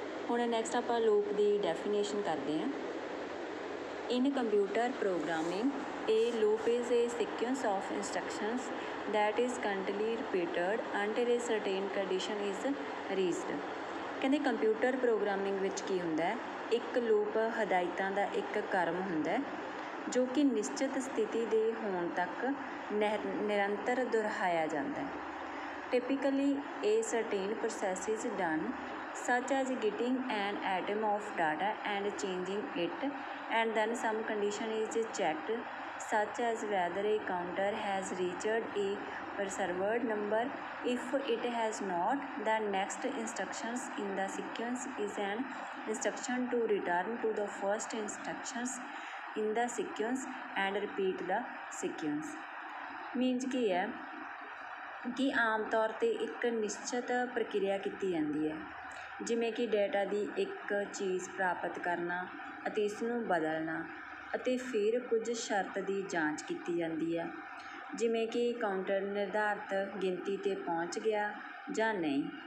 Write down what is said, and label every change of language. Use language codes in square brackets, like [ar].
[pa] ਹੁਣ ਨੈਕਸਟ ਆਪਾਂ ਲੂਪ ਦੀ ਡੈਫੀਨੇਸ਼ਨ ਕਰਦੇ ਹਾਂ। [en] In computer programming a loop is a sequence of instructions that is continually repeated until a certain condition is reached. [pa] ਕਹਿੰਦੇ computer programming ਵਿੱਚ ਕੀ ਹੁੰਦਾ, ਇੱਕ ਲੂਪ ਹਦਾਇਤਾਂ ਦਾ ਇੱਕ ਕ੍ਰਮ ਹੁੰਦਾ ਜੋ ਕਿ ਨਿਸ਼ਚਿਤ ਸਥਿਤੀ ਦੇ ਹੋਣ ਤੱਕ ਨਿਰੰਤਰ ਦੁਹਰਾਇਆ ਜਾਂਦਾ। [en] Typically, a certain process is done, such as getting an item of data and changing it, and then some condition is checked, such as whether a counter has reached a preserved number. If it has not, the next instruction in the sequence is an instruction to return to the first instructions in the sequence and repeat the sequence. [pa] Means ਕੀ ਹੈ ਕਿ ਆਮ ਤੌਰ 'ਤੇ ਇੱਕ ਨਿਸ਼ਚਿਤ ਪ੍ਰਕਿਰਿਆ ਕੀਤੀ ਜਾਂਦੀ ਹੈ, ਜਿਵੇਂ ਕਿ ਡੇਟਾ ਦੀ ਇੱਕ ਚੀਜ਼ ਪ੍ਰਾਪਤ ਕਰਨਾ ਅਤੇ ਇਸ ਨੂੰ ਬਦਲਣਾ, ਅਤੇ ਫਿਰ ਕੁਝ ਸ਼ਰਤ ਦੀ ਜਾਂਚ ਕੀਤੀ ਜਾਂਦੀ ਹੈ, ਜਿਵੇਂ ਕਿ ਕਾਊਂਟਰ ਨਿਰਧਾਰਤ ਗਿਣਤੀ 'ਤੇ ਪਹੁੰਚ ਗਿਆ ਜਾਂ ਨਹੀਂ।